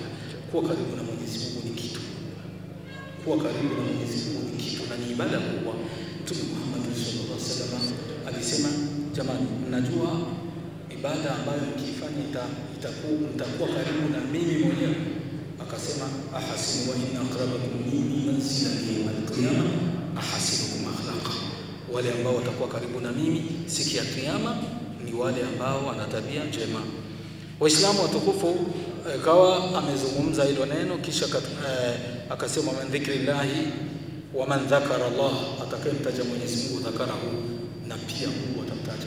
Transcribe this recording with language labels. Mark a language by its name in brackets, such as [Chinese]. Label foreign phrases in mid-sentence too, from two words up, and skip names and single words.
[Swahili] Kuwa karibu na Mwenyezi Mungu ni kitu, kuwa karibu na Mwenyezi Mungu ni kitu, na ni ibada kubwa. Mtume Muhammad [Arabic] صلى الله عليه وسلم [Swahili] alisema, jamani, mnajua ibada ambayo mkifanya mtakuwa karibu na mimi mwenyewe? [Arabic] Akasema أحاسن وإن أقربكم مني منزلا يوم القيامة أحاسنكم أخلاقا. [Swahili] Wale ambao watakuwa karibu na mimi siku ya kiyama ni wale ambao wana tabia njema. Waislamu watukufu, kawa amezungumza hilo neno, kisha akasema [Arabic] من ذكر الله ومن ذكر الله, [Swahili] atakayemtaja Mwenyezi Mungu dhakarahu, na pia Mungu atamtaja.